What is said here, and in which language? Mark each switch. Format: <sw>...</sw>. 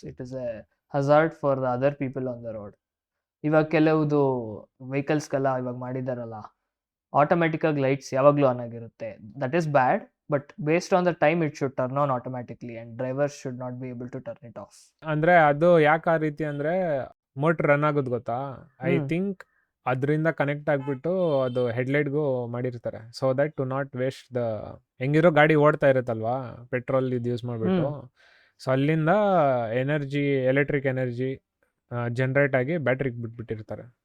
<en>It is a hazard for the other people on the road.</en> <kn>ಇವಾಗ ಕೆಲವುದು ವೆಹಿಕಲ್ಸ್ಗೆಲ್ಲ ಇವಾಗ ಮಾಡಿದಾರಲ್ಲ, ಆಟೋಮೆಟಿಕ್ಕಾಗಿ ಲೈಟ್ಸ್ ಯಾವಾಗಲೂ ಆನ್ ಆಗಿರುತ್ತೆ.</kn> <en>That is bad, but based on the time it should turn on automatically and drivers should not be able to turn it off.</en> <kn>ಅಂದ್ರೆ ಅದು ಯಾಕೆ ಆ ರೀತಿ ಅಂದ್ರೆ ಮೋಟರ್ ರನ್ ಆಗೋದು ಗೊತ್ತಾ?</kn> <en>I hmm.</en> <kn>ಥಿಂಕ್ ಅದರಿಂದ ಕನೆಕ್ಟ್ ಆಗ್ಬಿಟ್ಟು ಅದು ಹೆಡ್ಲೈಟ್ಗೂ ಮಾಡಿರ್ತಾರೆ,</kn> <en>so that to not waste the</en> <kn>ಹೆಂಗಿರೋ ಗಾಡಿ ಓಡ್ತಾ ಇರುತ್ತಲ್ವಾ ಪೆಟ್ರೋಲ್ ಇದು ಯೂಸ್ ಮಾಡಿಬಿಟ್ಟು, ಸೊ ಅಲ್ಲಿಂದ ಎನರ್ಜಿ ಎಲೆಕ್ಟ್ರಿಕ್ ಎನರ್ಜಿ ಜನರೇಟ್ ಆಗಿ ಬ್ಯಾಟ್ರಿಗೆ ಬಿಟ್ಬಿಟ್ಟಿರ್ತಾರೆ.</kn>